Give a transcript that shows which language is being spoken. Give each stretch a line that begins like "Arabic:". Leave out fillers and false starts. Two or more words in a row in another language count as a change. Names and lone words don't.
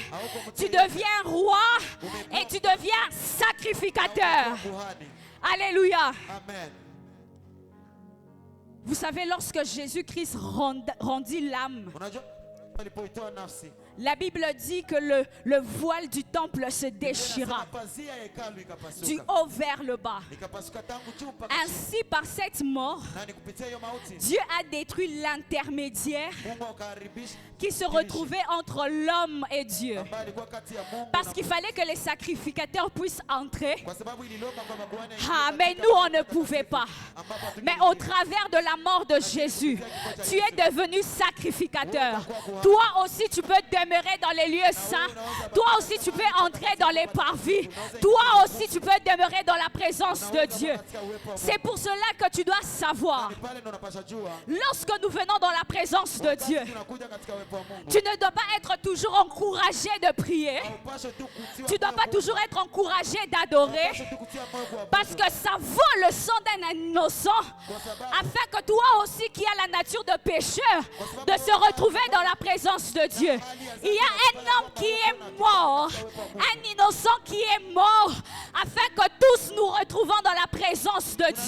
French: Tu deviens roi et tu deviens sacrificateur. Alléluia. Vous savez, lorsque Jésus-Christ rendit l'âme, La Bible dit que le voile du temple se déchira
Swahili: Pazia ya hekalu
French: du
Swahili: ikapasuka.
French: haut vers le bas.
Swahili: Ikapasuka tangu juu mpaka chini.
French: Ainsi, par cette mort,
Swahili: Na ni kupitia hiyo mauti,
French: Dieu a détruit l'intermédiaire
Swahili: Mungu akaharibisha
French: qui se retrouvait entre l'homme et Dieu.
Swahili: ambaye alikuwa kati ya Mungu
French: Parce
Swahili: na
French: qu'il fallait que les sacrificateurs puissent entrer.
Swahili: kwa sababu ililomba kwa makuhani
French: Ah, mais nous, on ne pouvait pas. Mais au travers de la mort de Jésus, tu es devenu sacrificateur. Toi aussi, tu peux demeurer dans les lieux saints. Toi aussi, tu peux entrer dans les parvis. Toi aussi, tu peux demeurer dans la présence de Dieu. C'est pour cela que tu dois savoir,
Swahili: pale ndo unapasha jua
French: lorsque nous venons dans la présence de Dieu,
Swahili: tunakuja katika uwepo wa Mungu.
French: tu ne dois pas être toujours encouragé de prier.
Swahili: Upashe tu kutiwa
French: Tu ne dois
Swahili: moyo
French: pas
Swahili: kwa-
French: toujours être encouragé d'adorer.
Swahili: upashe tu kutia moyo kwa
French: Parce que ça vaut le sang d'un innocent, afin que toi aussi qui as la nature de pécheur, de se retrouver dans la présence de Dieu. Il y a un homme qui est mort, un innocent qui est mort, afin que tous nous retrouvons dans la présence de Dieu.